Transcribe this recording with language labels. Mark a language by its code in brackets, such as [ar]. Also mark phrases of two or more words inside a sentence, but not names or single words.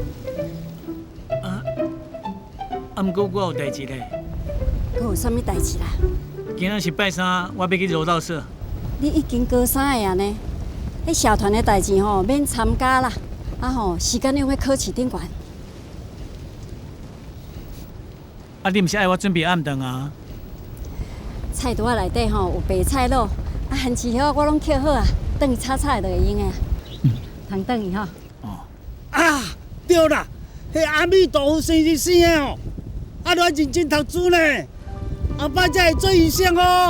[nan] 毋过我有代志咧。佫有啥物代志啦？今仔是拜三，我要去柔道社。你已经高三个啊呢？迄社团的代志免参加啦。时间用喺考试顶悬。你毋是爱我准备暗顿啊？菜刀内底有白菜卤，番薯叶我拢切好啊，转去炒炒就会用的。通转去啊，对啦，迄阿弥陀佛生日生的要认真读书呢，后摆才会做医生哦。